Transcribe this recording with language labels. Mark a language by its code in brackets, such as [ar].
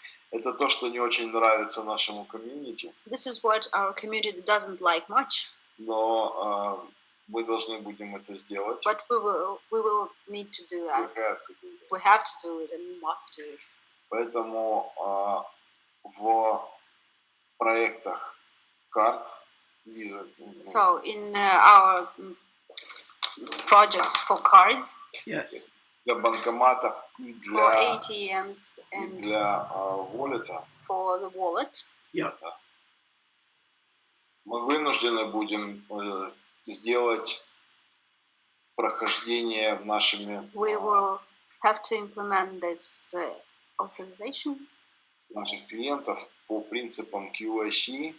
[ru] Это то, что не очень нравится нашему комьюнити. [en] This is what our community doesn't like much. [ru] Но мы должны будем это сделать. [en] But we will need to do that. We have to do it and we must do it. [ru] Поэтому в проектах карт [en] So in our projects for cards, [ru] для банкоматов и для [en] for ATMs and [ru] для wallet, [en] for the wallet, [ru] мы вынуждены будем сделать прохождение нашими [en] we will have to implement this authorization [ru] наших клиентов по принципам QIC.